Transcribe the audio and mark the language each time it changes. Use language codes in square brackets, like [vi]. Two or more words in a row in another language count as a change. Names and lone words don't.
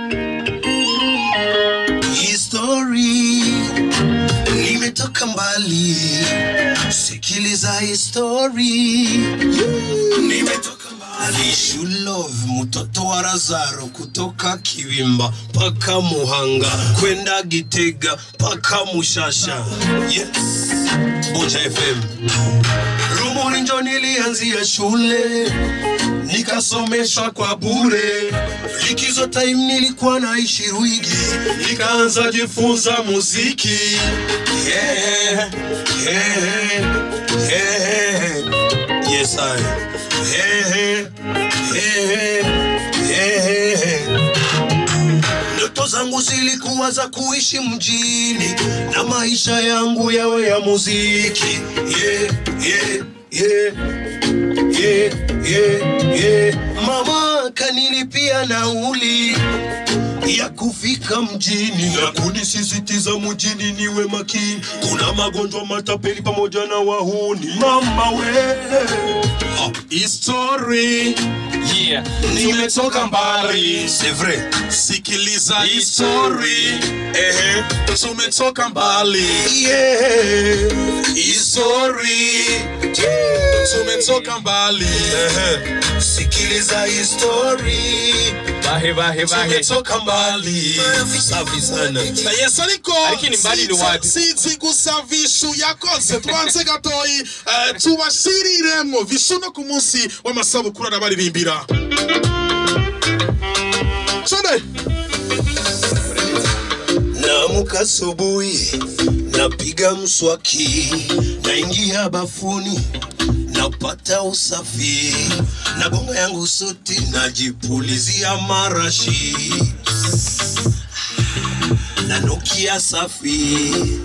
[sw] History nimetoka mbali. Sikiliza history. Nimetoka mbali. Shulov mtoto wa Lazaro kutoka Kibimba paka Muhanga kwenda Gitega paka Mushasha. Yes. Buja FM. Rumuri njo nilianzia shule nikasomeshwa kwa bure. Likizo time nilikuwa naishi Ruigi, nikaanza jifunza muziki. [en] Yeah, yeah, yeah. Yes I. Yeah, yeah, yeah. [sw] Ndoto zangu zilikuwa za kuishi mjini na maisha yangu yawe ya muziki. [en] Yeah, yeah, yeah. Yeah, yeah, yeah. [sw] Mama kanilipia nauli ya kufika mjini na kunisisitiza mjini niwe makini. Kuna magonjwa matapeli pamoja na wahuni. Mama we History. Yeah. Nimetoka mbali. [fr] C'est vrai. [sw] Sikiliza history. Tumetoka mbali. Yeah. History. Tumetoka mbali. Sikiliza history. Bahe. Tumetoka mbali. Safi sana. [rn] Na Yesu ariko [sw] ni mbali ni wapi? [rn] Sinzi gusa Vishu yakoze twanze gatoyi tubashiriremo Vishu no ku munsi w'amasabukuru n'abaririmbira. Chode [sw] Naamka asubuhi, napiga mswaki, naingia bafuni, napata usafi, nagonga yangu suti, najipulizia marashi, nanukia safi.